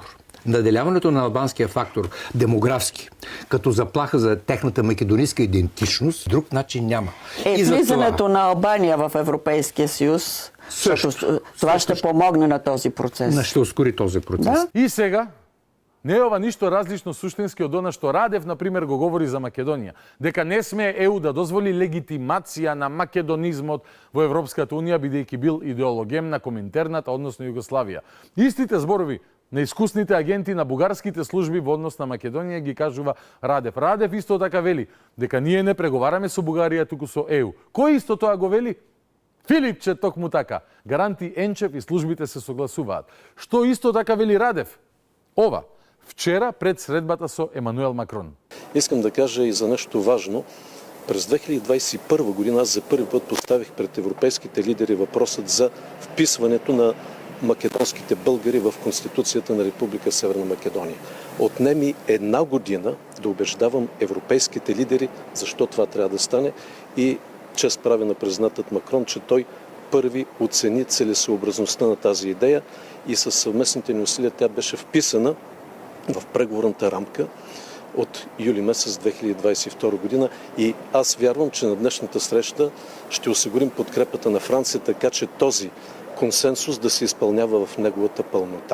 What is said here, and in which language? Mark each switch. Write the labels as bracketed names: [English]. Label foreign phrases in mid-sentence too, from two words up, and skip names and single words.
[Bulgarian] Наделяването на албанския фактор демографски, като заплаха за техната македонийска идентичност, друг начин няма. Влизането на Албания в Европейския съюз, това ще помогне на този процес. Ще ускори този процес. Да? [Macedonian] И сега, не е ова ништо различно суштински од она што Радев, например, го говори за Македонија. Дека не смее ЕУ да дозволи легитимација на македонизмот во Европската Унија, бидејќи бил идеологем на Коминтерната, односно Југославија. Истите зборови на искусните агенти на бугарските служби во однос на Македонија ги кажува Радев. Радев исто така вели дека ние не преговараме со Бугарија, туку со ЕУ. Кој исто тоа го вели? Филипче токму така. Гаранти Енчев и службите се согласуваат. Што исто така вели Радев? Ова, вчера пред средбата со Емануел Макрон. [Bulgarian] Искам да кажа и за нещо важно. През 2021 година аз за първи път поставих пред европейските лидери въпросът за вписването на македонските българи в Конституцията на Република Северна Македония. Отнеми 1 година да убеждавам европейските лидери защо това трябва да стане и чест прави на президентът Макрон, че той първи оцени целесъобразността на тази идея и със съвместните ни усилия тя беше вписана в преговорната рамка от юли месец 2022 година и аз вярвам, че на днешната среща ще осигурим подкрепата на Франция, така че този консенсус да се изпълнява в неговата пълнота.